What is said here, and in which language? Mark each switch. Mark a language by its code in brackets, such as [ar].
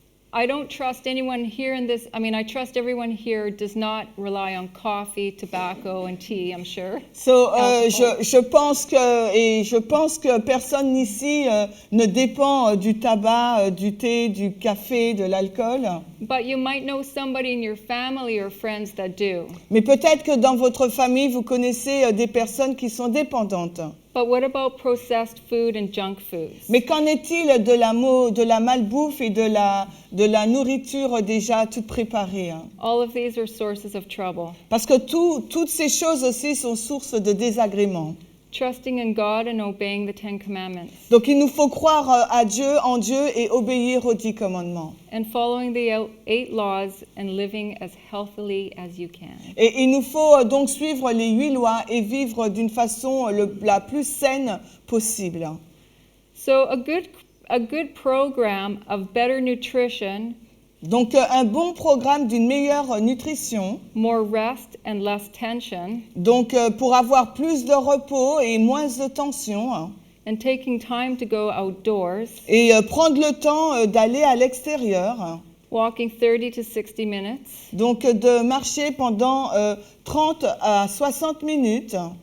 [en] I don't trust anyone here in this, I trust everyone here does not rely on coffee, tobacco, and tea, I'm sure. [fr] Je pense que personne ici ne dépend du tabac, du thé, du café, de l'alcool. [en] But you might know somebody in your family or friends that do. [fr] Mais peut-être que dans votre famille, vous connaissez des personnes qui sont dépendantes. [en] But what about processed food and junk foods? [fr] Mais qu'en est-il de la malbouffe et de la nourriture déjà toute préparée? [en] All of these are sources of trouble. [fr] Parce que toutes ces choses aussi sont source de désagréments. [en] Trusting in God and obeying the 10 Commandments. [fr] Donc il nous faut croire en Dieu et obéir aux 10 commandements. [en] And following the 8 laws and living as healthily as you can. [fr] Et il nous faut donc suivre les 8 lois et vivre d'une façon la plus saine possible. [en] So a good program of better nutrition, [fr] Donc un bon programme d'une meilleure nutrition, [en] more rest and less tension, [fr] donc pour avoir plus de repos et moins de tension, [en] and taking time to go outdoors, [fr] et prendre le temps d'aller à l'extérieur, [en] walking 30 to 60 minutes, [fr] donc de marcher pendant 30 à 60 minutes,